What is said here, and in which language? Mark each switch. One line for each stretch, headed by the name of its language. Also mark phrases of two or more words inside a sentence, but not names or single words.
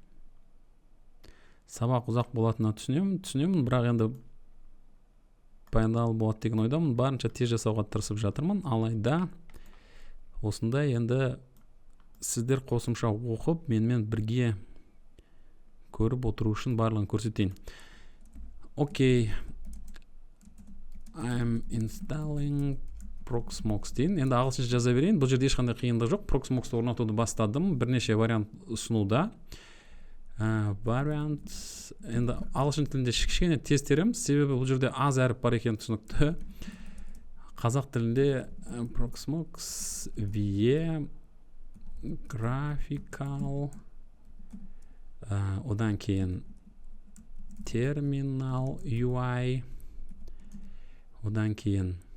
Kazakh: Сабақ ұзақ болатынына түсінемін, бірақ енді пайдалы болады деген ойдамын. Барынша тез жасауға тырысып жатырмын. Алайда осындай енді сіздер қосымша оқып, менімен бірге көріп отыру үшін барлығын көрсетейін. Окей.
English: I'm installing Proxmox дейін.
Kazakh: Енді ағылшынша жаза берейін. Бұл жерде ешқандай қиындық жоқ. Proxmox'ты орнатуды бастадым. Бірнеше вариант ұсынуда. Вариант енді ағылшын тілінде кішкене тез тереміз, себебі бұл жерде аз әріп бар екен түсінікті. Қазақ тілінде Proxmox VE Graphical одан кейін
English: Terminal UI
Kazakh: одан кейін